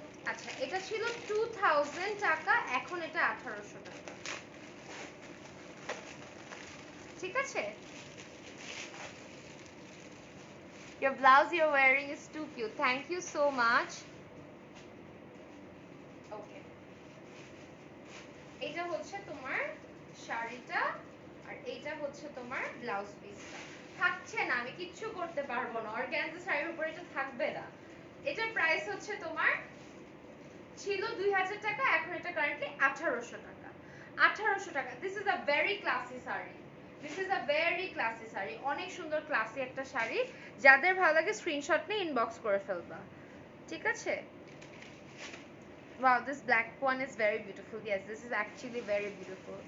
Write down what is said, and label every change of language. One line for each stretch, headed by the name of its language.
Bangla: আচ্ছা এটা ছিল 2000 টাকা, এখন এটা 1800 টাকা, ঠিক আছে?
English: Your blouse you're wearing is too cute. Thank you so much. Okay.
Bangla: এটা হচ্ছে তোমার শাড়িটা, আর এইটা হচ্ছে তোমার ব্লাউজ পিসটা। থাকছে না, আমি কিচ্ছু করতে পারবো না, অর্গানজা শাড়ির উপরে এটা থাকবে না। এটার প্রাইস হচ্ছে তোমার ছিল 2000 টাকা, এখন এটা কারেন্টলি 1800 টাকা। 1800 টাকা।
English: this is a very classy sari, this is a very classy sari,
Bangla: অনেক সুন্দর ক্লাসি একটা শাড়ি। যাদের ভালো লাগে স্ক্রিনশট নিয়ে ইনবক্স করে ফেলবা, ঠিক আছে?
English: Wow, this black one is very beautiful. Yes, this is actually very beautiful.